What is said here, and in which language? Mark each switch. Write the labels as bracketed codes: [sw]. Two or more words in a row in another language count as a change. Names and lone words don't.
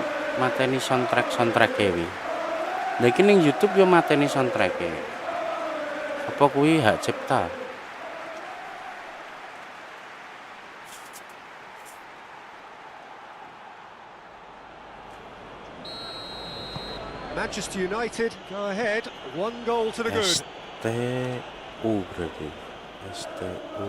[jv] Mateni soundtrack e wi. Lah iki ning YouTube yo mateni soundtrack e. Apa kuwi hak cipta? [en] Manchester United go ahead, 1 goal to the good. [id] STU berarti. STU.